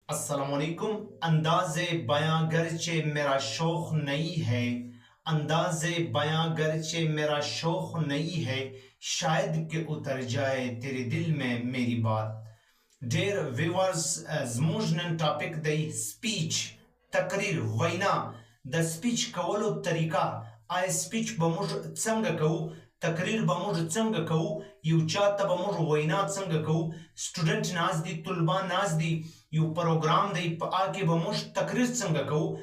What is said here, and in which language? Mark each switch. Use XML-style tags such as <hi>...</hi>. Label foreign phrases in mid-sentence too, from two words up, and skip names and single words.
<ar>السلام علیکم.</ar> <ur>اندازِ بیاں گرچہ میرا شوق نہیں ہے، اندازِ بیاں گرچہ میرا شوق نہیں ہے، شاید کہ اتر جائے تیرے دل میں میری بات.</ur> <en>Dear viewers,</en> <ps>زموږ نن ټاپک دی سپیچ، تقریر، وینا. د سپیچ کولو طریقه، آیا سپیچ به موږ څنګه کوو، تقریر به موږ څنګه کوو، یو چا ته به موږ وینا څنګه کوو. سټوډنټ ناست دي، طلبا ناست دي، یو پروګرام دی په هغه کې به موږ تقریر څنګه کوو.</ps>